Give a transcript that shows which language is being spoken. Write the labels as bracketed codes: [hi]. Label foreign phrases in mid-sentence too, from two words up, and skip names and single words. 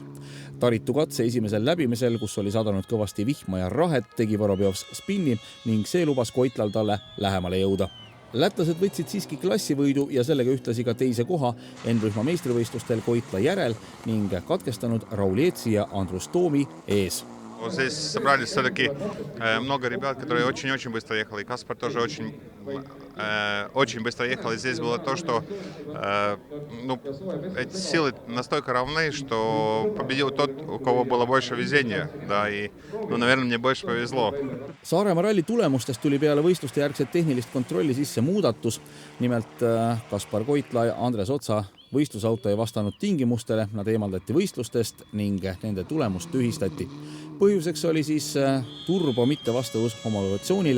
[et] Taritu katse esimesel läbimisel, kus oli sadanud kõvasti vihma ja rahet, tegi Vorobjovs spinni ning see lubas Koitlal talle lähemale jõuda. Lätlased võtsid siiski klassivõidu ja sellega ühtlasi ka teise koha N-rühma meistrivõistlustel Koitla järel ning katkestanud Raul Eetsi ja Andrus Toomi ees. [ru] Здесь собрались все-таки много ребят, которые очень-очень быстро ехали. И Каспар тоже очень быстро ехал. И здесь было то, что эти силы настолько равны, что победил тот, у кого было больше везения. Да, и, наверное, мне больше повезло. [et] Saaremaa ralli tulemustest tuli peale võistluste järgset tehnilist kontrolli sisse muudatus. Nimelt Kaspar Koitla ja Andres Otsa võistlusauto ei vastanud tingimustele, nad eemaldati võistlustest ning nende tulemust tühistati. Põhjuseks oli siis turbo mittevastavus homologatsioonile.